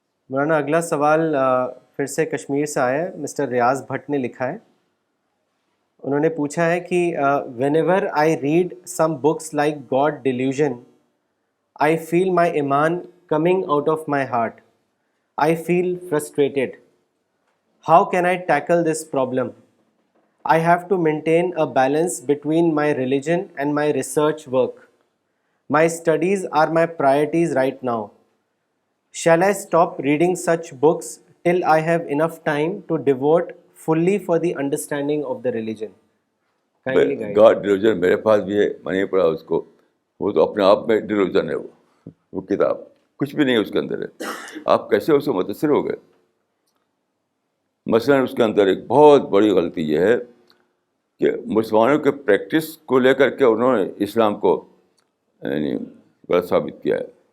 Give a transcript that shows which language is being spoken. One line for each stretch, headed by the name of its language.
Urdu: مولانا اگلا سوال پھر سے کشمیر سے آیا ہے. مسٹر ریاض بھٹ نے لکھا ہے، انہوں نے پوچھا ہے کہ
English: Whenever I read some books like God Delusion I feel my ایمان coming out of my heart. I feel frustrated. How can I tackle this problem? I have to maintain a balance between my religion and my research work. My studies are my priorities right now. Shall I stop reading such books till I have enough time to devote fully for the understanding of the religion? Kindly guide.
Urdu: God delusion میرے پاس بھی ہے، میں نہیں پڑھا اس کو. وہ تو اپنے آپ میں ڈیلیوژن ہے. وہ کتاب کچھ بھی نہیں اس کے اندر ہے. آپ کیسے اس سے متاثر ہو گئے؟ مثلاً اس کے اندر ایک بہت بڑی غلطی یہ ہے کہ مسلمانوں کے پریکٹس کو لے کر کے انہوں نے اسلام کو یعنی غلط ثابت کیا ہے.